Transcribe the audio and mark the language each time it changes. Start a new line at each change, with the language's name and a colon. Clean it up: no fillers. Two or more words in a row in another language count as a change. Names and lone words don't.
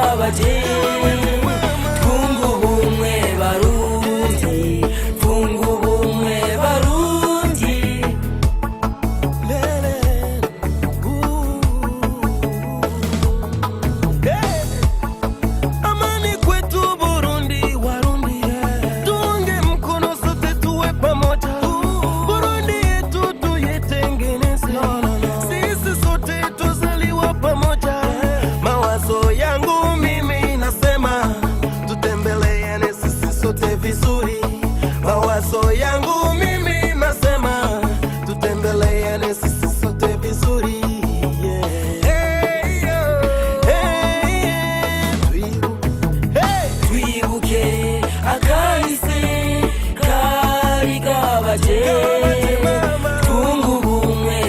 Rundi: baje twunga ubumwe barundi twunga ubumwe barundi
Swahili: amani kwetu Burundi Warundi tuunge mkono sote tuwe pamoja Burundi yetu tuitengeneze sisi sote tuzaliwa pamoja mawazo yangu mimi nasema tutembeleane sisi sote vizuri mawazo yangu mimi nasema tutembeleane sisi sote vizuri
Rundi: twibuke akahise kari gabaje twunga ubumwe